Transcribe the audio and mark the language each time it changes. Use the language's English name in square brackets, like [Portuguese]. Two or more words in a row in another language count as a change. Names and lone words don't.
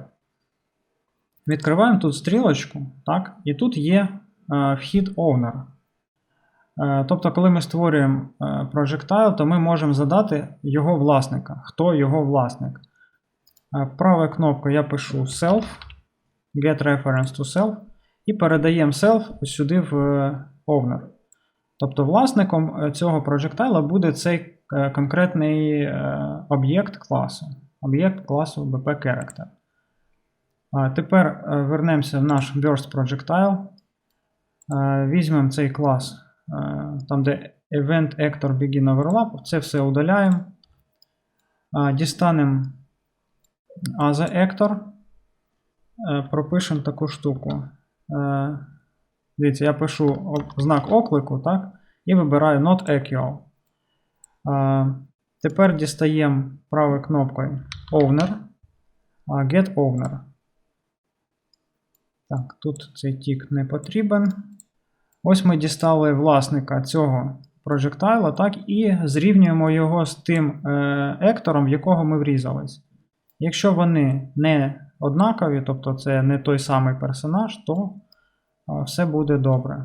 [Ukrainian] Відкриваємо тут стрілочку, так, і тут є вхід owner. Тобто, коли ми створюємо projectile, то ми можемо задати його власника. Хто його власник? Правою кнопкою я пишу self, [English] get reference to self, [Ukrainian] і передаємо self ось сюди в owner. Тобто власником цього projectile буде цей конкретний об'єкт класу. Об'єкт класу BP-Character. Тепер вернемося в наш burst projectile. Візьмемо цей клас, там де [English] event actor begin overlap, [Ukrainian] це все удаляємо. Дістанемо [English] other actor, [Ukrainian] пропишемо таку штуку. Дивіться, я пишу знак оклику, так, і вибираю [English] not equal. [Ukrainian] Тепер дістаємо правою кнопкою owner, [English] get owner. [Ukrainian] Так, тут цей тік не потрібен. Ось ми дістали власника цього projectile, так, і зрівнюємо його з тим ектором, в якого ми врізались. Якщо вони не однакові, тобто це не той самий персонаж, то все буде добре.